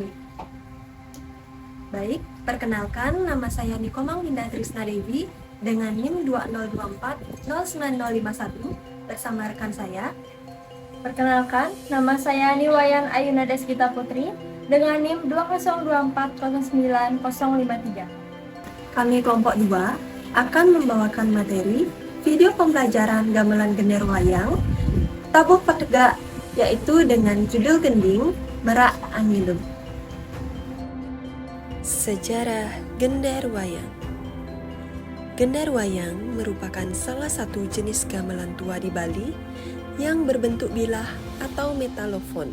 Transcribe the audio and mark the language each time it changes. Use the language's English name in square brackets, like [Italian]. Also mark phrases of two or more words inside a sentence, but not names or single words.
[Indonesian] Baik, perkenalkan nama saya Nikomang Winda Trisna Dewi dengan NIM 2024-09051 bersama rekan saya. Perkenalkan, nama saya Niwayan Ayuna Deskita Putri dengan NIM 20240953. Kami kelompok 2 akan membawakan materi video pembelajaran gamelan gender wayang tabuh petegak, yaitu dengan judul gending Merak Angilum. Sejarah Gender Wayang. Gender wayang merupakan salah satu jenis gamelan tua di Bali yang berbentuk bilah atau metalofon.